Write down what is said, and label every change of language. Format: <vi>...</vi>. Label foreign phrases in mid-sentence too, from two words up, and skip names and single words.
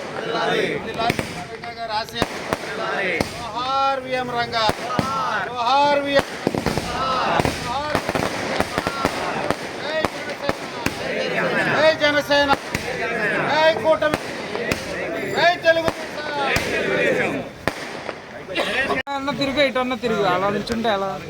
<te>జోహార్ వీఎం రంగా, జోహార్ వీఎం, జయ్ జనసేన, జయ్ కూటమి, జై తెలుగుదేశం. అన్న తిరుగు ఇటు అన్న తిరుగు అలా నుంచుంటే అలా.</te>